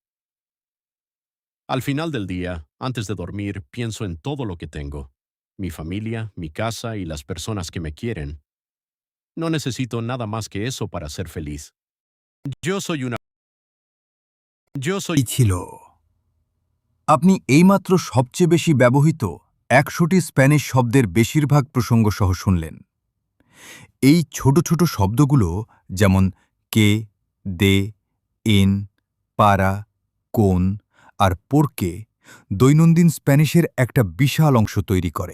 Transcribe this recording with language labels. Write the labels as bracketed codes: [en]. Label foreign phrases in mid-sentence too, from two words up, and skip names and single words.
[es] Al final del día, antes de dormir, pienso en todo lo que tengo: mi familia, mi casa y las personas que me quieren. No necesito nada más que eso para ser feliz. Yo soy una... Yo soy... [bn] এই ছিল আপনি এইমাত্র সবচেয়ে বেশি ব্যবহৃত ১০০টি স্প্যানিশ শব্দের বেশিরভাগ প্রসঙ্গ সহ শুনলেন। এই ছোট ছোট শব্দগুলো যেমন কে, দে, এন, পারা, কোন আর পোরকে দৈনন্দিন স্প্যানিশের একটা বিশাল অংশ তৈরি করে।